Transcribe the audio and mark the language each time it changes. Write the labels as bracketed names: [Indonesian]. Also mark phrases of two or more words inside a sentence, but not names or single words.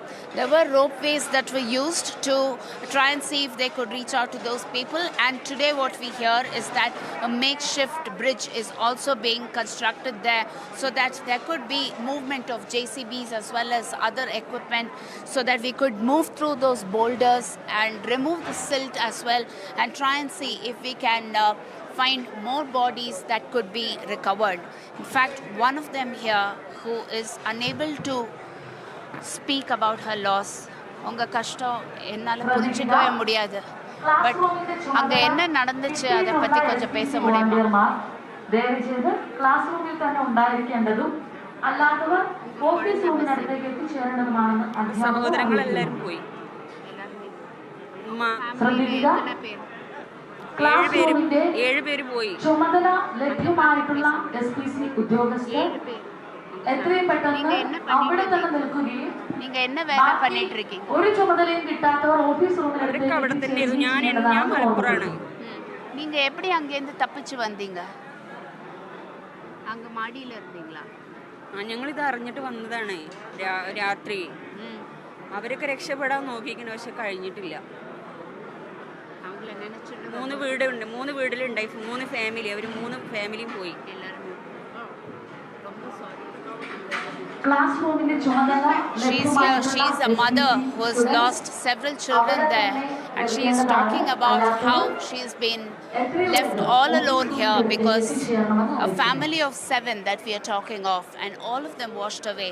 [English] There were ropeways that were used to try and see if they could reach out to those people, and today what we hear is that a makeshift bridge is also being constructed there so that there could be movement of JCBs as well as other equipment so that we could move through those boulders and remove the silt as well and try and see if we can find more bodies that could be recovered. In fact, one of them here who is unable to speak about her loss. [Tamil] உங்க கஷ்டம் என்னால புரிஞ்சுக்கவே முடியாது. பட் அங்க என்ன நடந்துச்சு அதை பத்தி கொஞ்சம் பேச முடியுமா? [Malayalam] ദയവ് ചെയ്ത് ക്ലാസ് റൂമിൽ തന്നെ ഉണ്ടായിരിക്കേണ്ടതും അല്ലാത്തവർ ഓഫീസ് റൂമിനടുത്തേക്ക് എത്തിച്ചേരേണ്ടതുമാണെന്ന് സഹോദരങ്ങളെല്ലാവരും പോയി. ക്ലാസ് റൂമിന്റെ 7 പേര് പോയി. ചുമതല ലഭ്യമായിട്ടുള്ള SPC ഉദ്യോഗസ്ഥർ എത്രയും പെട്ടെന്ന് അവിടെ തന്നെ നിൽക്കുകയും [Tamil] நீங்க என்ன வேலை பண்ணிட்டு இருக்கீங்க? [Malayalam] ഒരു ചുമതലയും കിട്ടാത്തവർ ഓഫീസ് റൂമിനടുത്തേക്ക് അവിടെ തന്നെ ഞാൻ മലപ്പുറമാണ്. [Tamil] நீங்க எப்படி அங்க இருந்து தப்பிச்சு வந்தீங்க? அங்க மாடியில இருந்தீங்களா? [Malayalam] ഞങ്ങളിത് അറിഞ്ഞിട്ട് വന്നതാണ് രാത്രി. അവരൊക്കെ രക്ഷപ്പെടാൻ നോക്കിയിരിക്കുന്നു, പക്ഷെ കഴിഞ്ഞിട്ടില്ല. 3 വീടിലുണ്ടായി, 3 ഫാമിലി, അവർ 3 ഫാമിലിയും പോയി. [English] She's a mother who has lost several children there, and she is talking about how she's been left all alone here because a family of 7 that we are talking of, and all of them washed away.